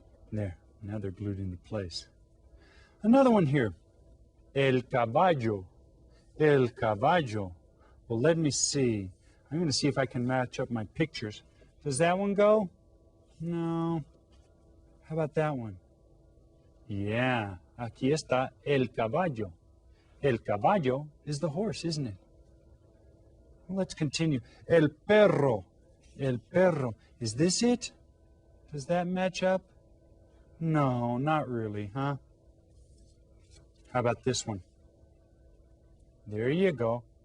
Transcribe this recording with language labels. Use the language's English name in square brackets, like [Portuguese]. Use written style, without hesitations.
[English] There, now they're glued into place. Another one here, el caballo, el caballo. Well, let me see. I'm going to see if I can match up my pictures. Does that one go? No. How about that one? [Spanish] Yeah, aquí está el caballo. [English] El caballo is the horse, isn't it? Well, let's continue. El perro, el perro. Is this it? Does that match up? No, not really, huh? How about this one? There you go.